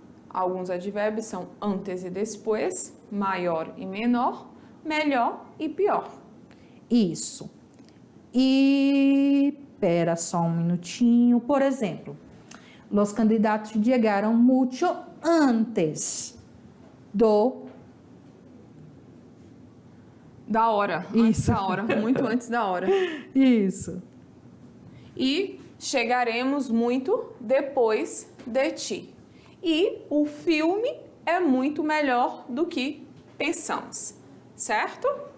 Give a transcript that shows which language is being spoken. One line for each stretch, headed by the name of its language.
Portuguese: Alguns advérbios são antes e depois, maior e menor, melhor e pior. Isso. E, espera só um minutinho.
Spanish: Por exemplo, los candidatos llegaron mucho antes
Portuguese: da hora. Antes da hora, muito antes da hora. Isso. E chegaremos muito depois de ti. E o filme é muito melhor do que pensamos, certo?